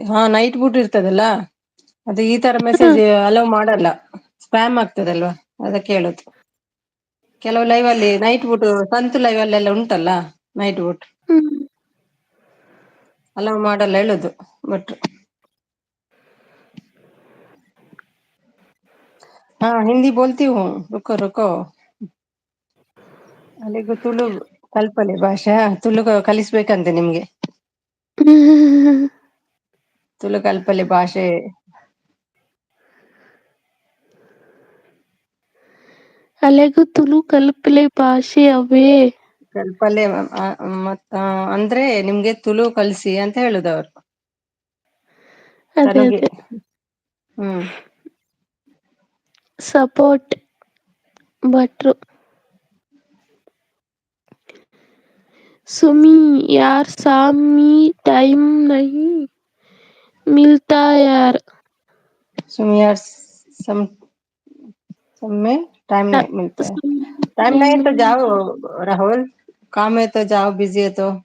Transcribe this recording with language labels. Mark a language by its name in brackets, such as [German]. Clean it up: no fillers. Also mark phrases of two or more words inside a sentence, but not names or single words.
[Kannada] ಹಾ, ನೈಟ್ ಬೋಟ್ ಇರ್ತದಲ್ಲ, ಅದು ಈ ತರ ಮೆಸೇಜ್ ಅಲೋ ಮಾಡಲ್ಲ, ಸ್ಪ್ಯಾಮ್ ಆಗ್ತದಲ್ವಾ, ಅದಕ್ಕೆ ಹೇಳುದು. ಕೆಲವು ಲೈವ್ ಅಲ್ಲಿ ನೈಟ್ ಬೋಟ್, ಸಂತು ಲೈವ್ ಅಲ್ಲೆಲ್ಲ ಉಂಟಲ್ಲ ನೈಟ್ ಬೋಟ್, ಅಲೋ ಮಾಡಲ್ಲ ಹೇಳುದು. [Hindi] ಬಟ್ ಹಾ, ಹಿಂದಿ बोलती हूँ, रुको रुको. [Kannada] ಅಲ್ಲಿಗೂ [Tulu] ತುಳು ಕಲ್ಪಲೆ ಭಾಷಾ, [Kannada] ತುಳು ಕಲಿಸ್ಬೇಕಂತೆ ನಿಮ್ಗೆ, [Tulu] ತುಳು ಕಲ್ಪಲೆ ಭಾಷೆ. [Kannada] ಅಲೆಗೂ [Tulu] ತುಳು ಕಲ್ಪಲೆ ಭಾಷೆ [Kannada] ಅವೇ. ಕಲ್ಪಲೆ ಮತ್ತ ಅಂದ್ರೆ ನಿಮ್ಗೆ ತುಳು ಕಲ್ಸಿ ಅಂತ ಹೇಳುದು ಅವರು. ಅದೇ ತನುಗೆ ಅದೇ ಹ್ಮ್ ಸಪೋರ್ಟ್ ಭಟ್ರು. [Hindi] सुमी यार सामी टाइम नहीं मिलता यार. सुमी यार सम में टाइम नहीं मिलता है। टाइम नहीं तो जाओ राहुल, काम है तो जाओ, बिजी है तो।